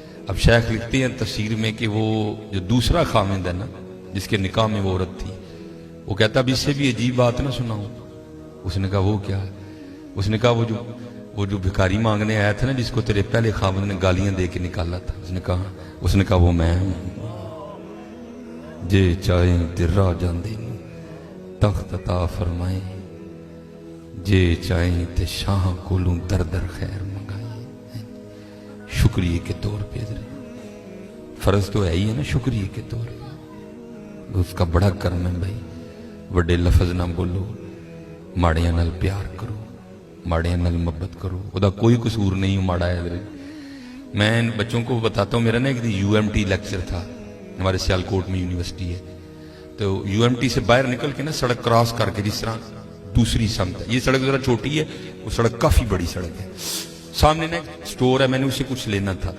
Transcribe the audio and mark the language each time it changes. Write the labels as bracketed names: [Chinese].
[Urdu] اب شیخ لکھتے ہیں تفسیر میں کہ وہ جو دوسرا خامند ہے نا جس کے نکاح میں وہ عورت تھی، وہ کہتا اب اس سے بھی عجیب بات نہ سناؤں. اس نے کہا وہ کیا ہے؟ اس نے کہا وہ جو بھکاری مانگنے آیا تھا نا جس کو تیرے پہلے خامند نے گالیاں دے کے نکالا تھا، اس نے کہا وہ میں ہوں. [Punjabi] جے چاہیں درا جاندے تخت عطا فرمائیں، جے چاہیں تے شاہ کولوں در در خیر منگائیں. [Urdu] شکریہ کے طور پہ فرض تو ہے ہی ہے نا، شکریہ کے طور پہ اس کا بڑا کرم ہے بھائی. [Punjabi] وڈے لفظ نہ بولو، ماڑیاں نال پیار کرو، ماڑیاں نال محبت کرو. وہ دا کوئی قصور نہیں ماڑا ہے. [Urdu] میں بچوں کو بتاتا ہوں، میرا نا ایک UMT لیکچر تھا، ہمارے سیالکوٹ میں یونیورسٹی ہے، تو UMT سے باہر نکل کے نا سڑک کراس کر کے جس طرح دوسری سمت ہے، یہ سڑک ذرا چھوٹی ہے، وہ سڑک کافی بڑی سڑک ہے, سامنے نا سٹور ہے, میں نے اسے کچھ لینا تھا.